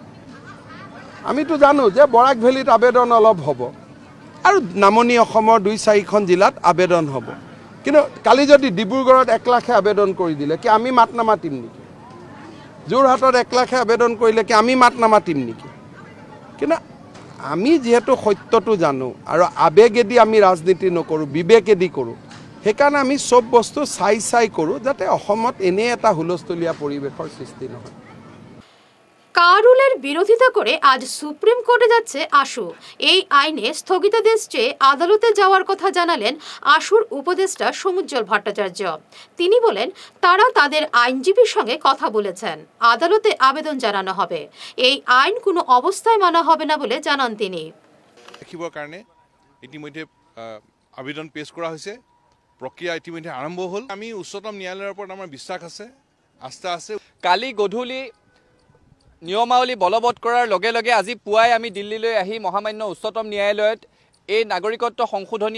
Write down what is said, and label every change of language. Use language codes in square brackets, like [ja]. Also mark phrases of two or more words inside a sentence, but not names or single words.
[as] আমিতো জানো যে বৰাক ভেলিত আবেদন অলপ হ'ব আৰু নামনি অসমৰ 2-4খন জিলাত আবেদন হ'ব কিন্তু কালি যদি ডিব্ৰুগড়ত 1 লাখে আবেদন কৰি দিলে কি আমি মাত নামাতিম নেকি যোৰহাটত 1 লাখে আবেদন কৰিলে কি আমি মাত নামাতিম নেকি কিন্তু আমি যেহেতু সত্যটো জানো আৰু আবেগেদি আমি ৰাজনীতি নকৰোঁ বিবেকেদি কৰোঁ সেইকাৰণে আমি সব বস্তু চাই কৰোঁ যাতে অসমত এনে এটা হুলস্থুলীয়া পৰিৱেশৰ সৃষ্টি নহয় [bn] কারুলের বিরোধিতা করে আজ সুপ্রিম কোর্টে যাচ্ছে আশু এই আইনে স্থগিতাদেশ চেয়ে আদালতে যাওয়ার কথা জানালেন আশুর উপদেষ্টা সমুজ্জ্বল ভট্টাচার্য তিনি বলেন তারা তাদের আইনজীবীর সঙ্গে কথা বলেছেন আদালতে আবেদন জানানো হবে এই আইন কোনো অবস্থায় মানা হবে না বলে জানান তিনি [as] দেখিবৰ কাৰণে ইতিমধ্যে আবেদন পেশ কৰা হৈছে প্ৰক্ৰিয়া ইতিমধ্যে আৰম্ভ হ'ল আমি উচ্চতম ন্যায়ালয়ৰ ওপৰত আমাৰ বিশ্বাস আছে আস্থা আছে কালি গধূলি নিয়মাৱলী বলবৎ কৰাৰ লগে লগে আজি পুৱাই আমি দিল্লীলৈ আহি মহামান্য উচ্চতম ন্যায়ালয়ত এই নাগৰিকত্ব সংশোধনী